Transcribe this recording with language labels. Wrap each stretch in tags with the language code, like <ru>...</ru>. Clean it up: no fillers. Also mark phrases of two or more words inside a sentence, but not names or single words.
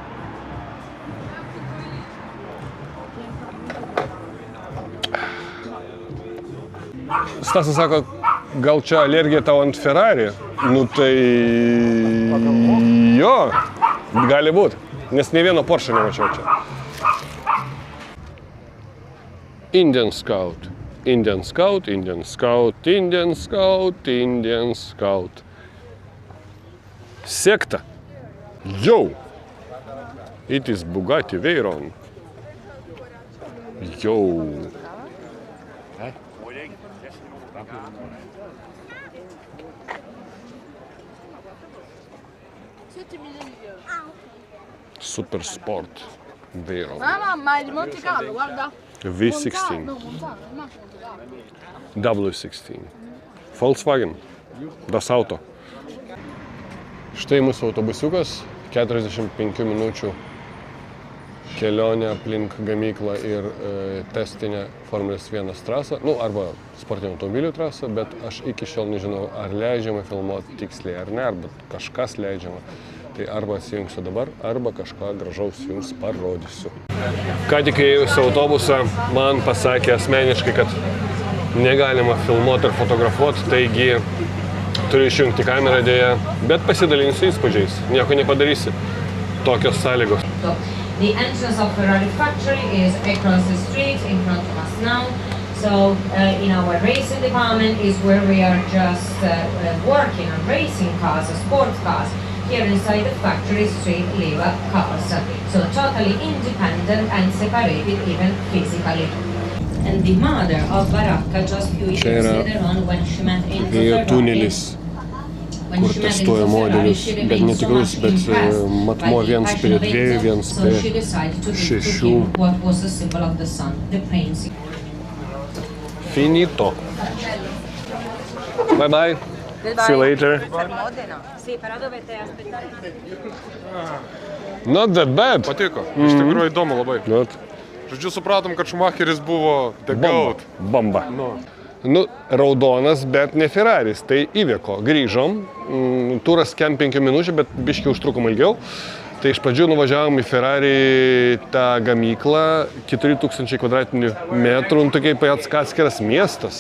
<lt>Stasas sako, gal čia alergija tau ant Ferrari? Tai jo, gali būt, nes ne vieno Porsche nemačiau čia. Indian Scout. Sekta.</lt> <en>Yo! It is Bugatti Veyron. Yo! Super Sport Veyron.</en> <it>Ma il Monte Carlo, guarda. V16. No, Montano, ma Monte Carlo.</it> <de>W16. Volkswagen. Das Auto.</de> <lt>Štai mūsų autobusiukas, 45 minučių kelionė aplink gamyklą ir testinę Formulės 1 trasą, arba sportinių automobilių trasą, bet aš iki šiol nežinau, ar leidžiama filmuoti tiksliai ar ne, arba kažkas leidžiama. Tai arba atsijungsiu dabar, arba kažką gražaus jums parodysiu. Ką tik įėjus autobusą, man pasakė asmeniškai, kad negalima filmuoti ir fotografuoti, taigi turiu išjungti kamerą dėja, bet pasidalinsiu įspūdžiais, nieko nepadarysi. Tokios sąlygos.</lt> <en>The entrance of Ferrari factory is across the street in front of us now. So in our racing department is where we are just working on racing cars, sports cars. Here inside the factory straight live cars. So totally independent and separated even physically. And the mother of Baracca just few years later on when she met in Ferrari.</en> <lt>Kur testuoja modelius, bet netikrus, bet matmo viens prie 2, viens prie 6. Finito.</lt> <en>Bye bye. See you later. Not that bad.</en> <lt>Patiko. Iš tikrųjų įdomu labai. Not. Žodžiu, supratom, kad Schumacheris buvo</lt> <en>the goat.</en> <lt>Bomba. Raudonas, bet ne Ferraris, tai Iveco. Grįžom, turas kem 5 minučių, bet biškiai užtrukom ilgiau. Tai iš pradžių nuvažiavom į Ferrari tą gamyklą, 4000 kvadratinių metrų, tokiai pats atskiras miestas.</lt>